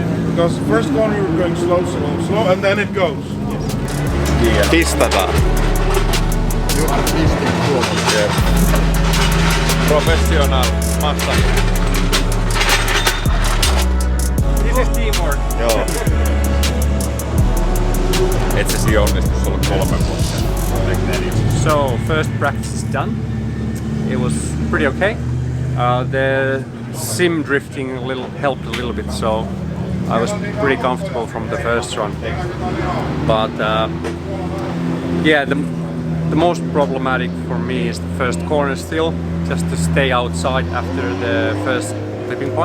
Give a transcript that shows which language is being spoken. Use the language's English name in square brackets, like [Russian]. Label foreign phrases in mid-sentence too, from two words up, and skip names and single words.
[English] Because first corner you're going slow, and then it goes. [Finnish] Yes. Pistataan. [English] You are pisting tuolla. Yes. Professional massage. This is teamwork. [Finnish] Joo. Et se onnistu sulla 3 vuotta. [English] So first practice is done. It was pretty okay. The sim drifting helped a little bit, so I was pretty comfortable from the first run. But yeah, the most problematic for me is the first corner still, just to stay outside after the first clipping point.